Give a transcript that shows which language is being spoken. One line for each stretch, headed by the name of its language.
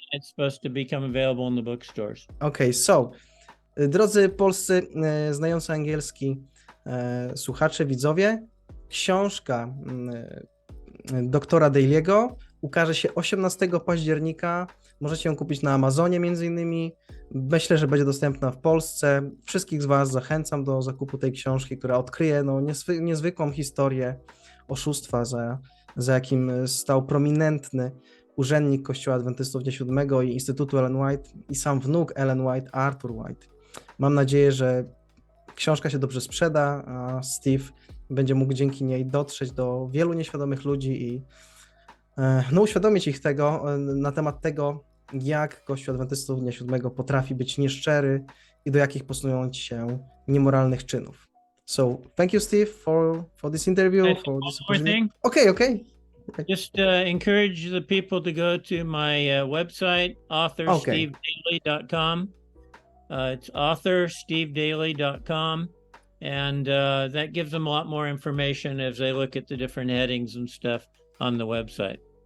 English: It's supposed to become available in the bookstores. Okay, so
Polish: drodzy polscy znający angielski słuchacze, widzowie, książka doktora Daily'ego ukaże się 18 października. Możecie ją kupić na Amazonie między innymi. Myślę, że będzie dostępna w Polsce. Wszystkich z Was zachęcam do zakupu tej książki, która odkryje niezwykłą historię oszustwa, za jakim stał prominentny urzędnik Kościoła Adwentystów Dnia Siódmego i Instytutu Ellen White i sam wnuk Ellen White, Arthur White. Mam nadzieję, że książka się dobrze sprzeda, a Steve będzie mógł dzięki niej dotrzeć do wielu nieświadomych ludzi i uświadomić ich na temat tego, jak Kościół Adwentystów Dnia Siódmego potrafi być nieszczery i do jakich posunując się niemoralnych czynów.
English: So, thank you, Steve, for this interview, for this opportunity. Okay. Just encourage the people to go to my website, authorstevedaily.com. It's authorstevedaily.com. And that gives them a lot more information as they look at the different headings and stuff on the website.